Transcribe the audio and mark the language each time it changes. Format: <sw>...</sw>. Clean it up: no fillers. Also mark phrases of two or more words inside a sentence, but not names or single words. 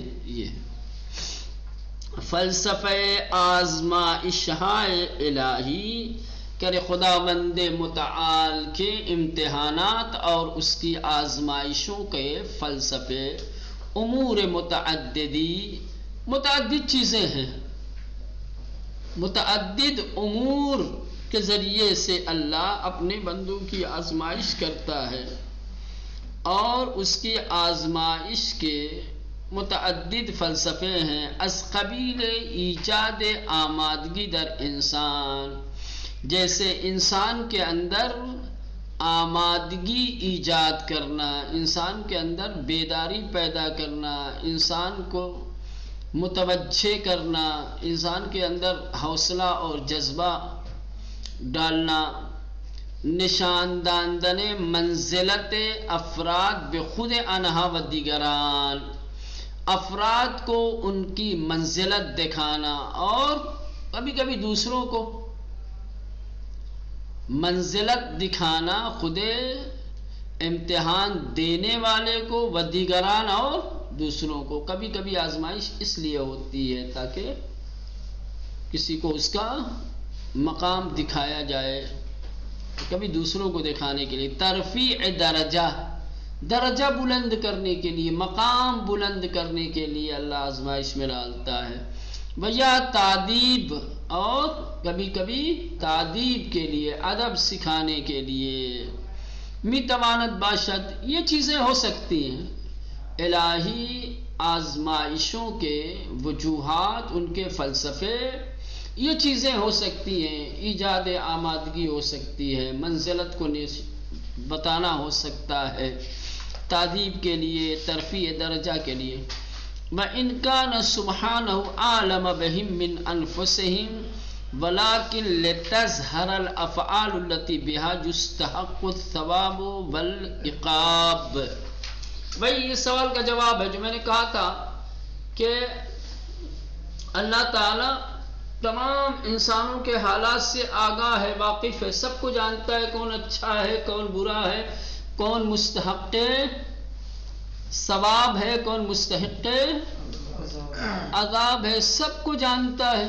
<ur>یہ فلسفہ آزمائش الہی کرے خداوند متعال کے امتحانات اور اس کی آزمائشوں کے فلسفے امور متعدد چیزیں ہیں. متعدد امور کے ذریعے سے اللہ اپنے بندوں کی آزمائش کرتا ہے، اور اس کی آزمائش کے متعدد فلسفے ہیں.</ur> <fa>از قبیل ایجاد آمادگی در انسان،</fa> <ur>جیسے انسان کے اندر آمادگی ایجاد کرنا، انسان کے اندر بیداری پیدا کرنا، انسان کو متوجہ کرنا، انسان کے اندر حوصلہ اور جذبہ ڈالنا.</ur> <fa>نشانداندن منزلت افراد بخود انہا و دیگران،</fa> <ur>افراد کو ان کی منزلت دکھانا اور کبھی کبھی دوسروں کو منزلت دکھانا، خود امتحان دینے والے کو،</ur> <fa>و دیگران</fa> <ur>اور دوسروں کو. کبھی کبھی آزمائش اس لیے ہوتی ہے تاکہ کسی کو اس کا مقام دکھایا جائے، کبھی دوسروں کو دکھانے کے لیے. ترفیع درجہ، درجہ بلند کرنے کے لیے، مقام بلند کرنے کے لیے اللہ آزمائش میں ڈالتا ہے. ویا تعدیب، اور کبھی کبھی تعدیب کے لیے، ادب سکھانے کے لیے.</ur> <fa>می توانت باشد،</fa> <ur>یہ چیزیں ہو سکتی ہیں. الہی آزمائشوں کے وجوہات، ان کے فلسفے، یہ چیزیں ہو سکتی ہیں. ایجاد آمادگی ہو سکتی ہے، منزلت کو بتانا ہو سکتا ہے، تعدیب کے لیے، ترفیع درجہ کے لیے.</ur> <ar>وَإِنْ كَانَ سُبْحَانَهُ أَعْلَمَ بِهِمْ مِنْ أَنفُسِهِمْ وَلَكِنْ لِتَظْهَرَ الْأَفْعَالُ الَّتِي بِهَا يُسْتَحَقُّ الثَّوَابُ وَالْعِقَابُ.</ar> <ur>بھئی یہ سوال کا جواب ہے جو میں نے کہا تھا کہ اللہ تعالی تمام انسانوں کے حالات سے آگاہ ہے، واقف ہے، سب کو جانتا ہے کون اچھا ہے، کون برا ہے، کون مستحق ثواب ہے، کون مستحق عذاب ہے، سب کو جانتا ہے.</ur>